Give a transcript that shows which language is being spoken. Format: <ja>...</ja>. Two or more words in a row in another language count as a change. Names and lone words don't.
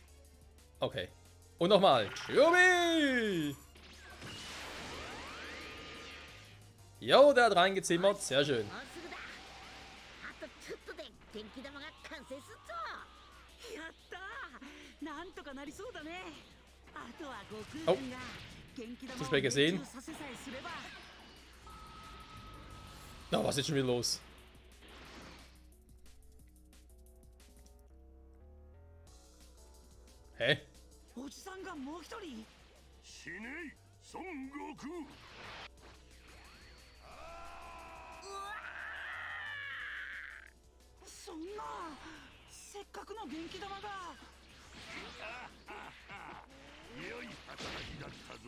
<de>Okay. Und nochmal. Chiubi! Jo, der hat reingezimmert. Sehr schön.</de> <ja>もうすぐだ。あとちょっとで元気玉が完成すっぞ。やったー。なんとかなりそうだね。あとは悟空君が元気玉</ja> <de>Zu</de> <ja>を</ja> <de>spät</de> <ja>命</ja> <de>gesehen.</de> <ja>中させさえすれば。</ja> <de>Na, was ist jetzt schon wieder los? Hä?</de> <ja>おじさんがもう一人。死ねい孫悟空。そんな。せっかくの元気玉が。良い働きだったぞ。</ja>